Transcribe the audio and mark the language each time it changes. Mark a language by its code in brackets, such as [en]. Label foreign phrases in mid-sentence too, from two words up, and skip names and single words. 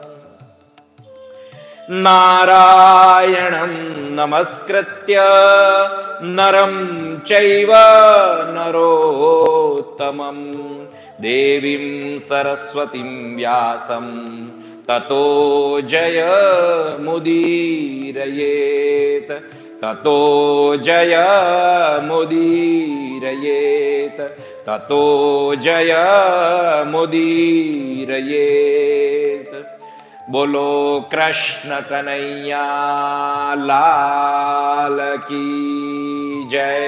[sa] नारायणं नमस्कृत्य नरं चैव नरोत्तमं देवीं सरस्वतीं व्यासं ततो जय मुदीरयेत, ततो जय मुदीरयेत, ततो जय मुदीरयेत. [gu] બોલો કૃષ્ણ [hi] कनैया लाल की जय.